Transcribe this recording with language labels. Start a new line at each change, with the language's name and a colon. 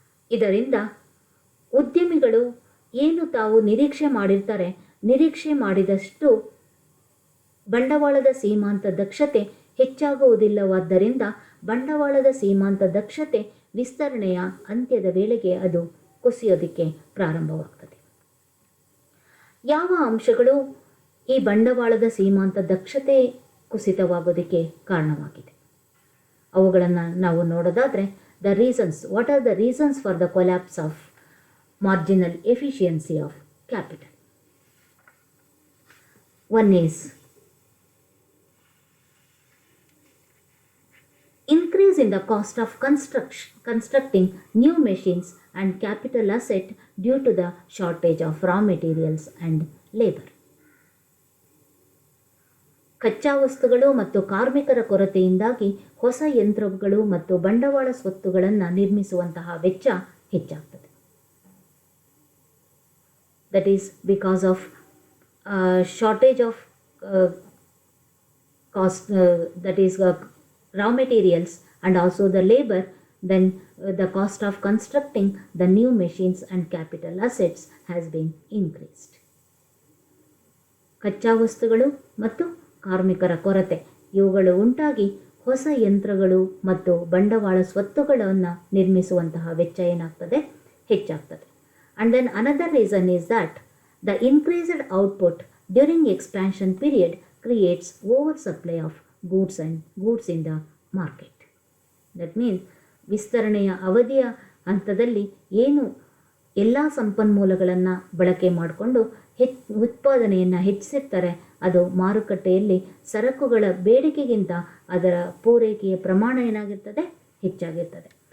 Kannada: ಇದರಿಂದ ಉದ್ಯಮಿಗಳು ಏನು ತಾವು ನಿರೀಕ್ಷೆ ಮಾಡಿದಷ್ಟು ಬಂಡವಾಳದ ಸೀಮಾಂತ ದಕ್ಷತೆ ಹೆಚ್ಚಾಗುವುದಿಲ್ಲವಾದ್ದರಿಂದ ಬಂಡವಾಳದ ಸೀಮಾಂತ ದಕ್ಷತೆ ವಿಸ್ತರಣೆಯ ಅಂತ್ಯದ ವೇಳೆಗೆ ಅದು ಕುಸಿಯೋದಕ್ಕೆ ಪ್ರಾರಂಭವಾಗ್ತದೆ. ಯಾವ ಅಂಶಗಳು ಈ ಬಂಡವಾಳದ ಸೀಮಾಂತ ದಕ್ಷತೆ ಕುಸಿತವಾಗೋದಕ್ಕೆ ಕಾರಣವಾಗಿದೆ ಅವುಗಳನ್ನು ನಾವು ನೋಡೋದಾದರೆ
English: what are the reasons for the collapse of marginal efficiency of capital? One is increase in the cost of constructing new machines and capital asset due to the shortage of raw materials and labor.
Kannada: ಕಚ್ಚಾ ವಸ್ತುಗಳು ಮತ್ತು ಕಾರ್ಮಿಕರ ಕೊರತೆಯಿಂದಾಗಿ ಹೊಸ ಯಂತ್ರಗಳು ಮತ್ತು ಬಂಡವಾಳ ಸ್ವತ್ತುಗಳನ್ನು ನಿರ್ಮಿಸುವಂತಹ ವೆಚ್ಚ ಹೆಚ್ಚಾಗ್ತದೆ.
English: That is because of shortage of cost, that is raw materials and also the labor, then the cost of constructing the new machines and capital assets has been increased.
Kannada: ಕಚ್ಚಾ ವಸ್ತುಗಳು ಮತ್ತು ಕಾರ್ಮಿಕರ ಕೊರತೆ ಇವುಗಳು ಉಂಟಾಗಿ ಹೊಸ ಯಂತ್ರಗಳು ಮತ್ತು ಬಂಡವಾಳ ಸ್ವತ್ತುಗಳನ್ನು ನಿರ್ಮಿಸುವಂತಹ ವೆಚ್ಚ ಏನಾಗ್ತದೆ, ಹೆಚ್ಚಾಗ್ತದೆ.
English: And then another reason is that the increased output during expansion period creates oversupply of goods in the market. That means
Kannada: ವಿಸ್ತರಣೆಯ ಅವಧಿಯ ಹಂತದಲ್ಲಿ ಏನು ಎಲ್ಲ ಸಂಪನ್ಮೂಲಗಳನ್ನು ಬಳಕೆ ಮಾಡಿಕೊಂಡು ಉತ್ಪಾದನೆಯನ್ನು ಹೆಚ್ಚಿಸಿರ್ತಾರೆ, ಅದು ಮಾರುಕಟ್ಟೆಯಲ್ಲಿ ಸರಕುಗಳ ಬೇಡಿಕೆಗಿಂತ ಅದರ ಪೂರೈಕೆಯ ಪ್ರಮಾಣ ಏನಾಗಿರ್ತದೆ, ಹೆಚ್ಚಾಗಿರ್ತದೆ.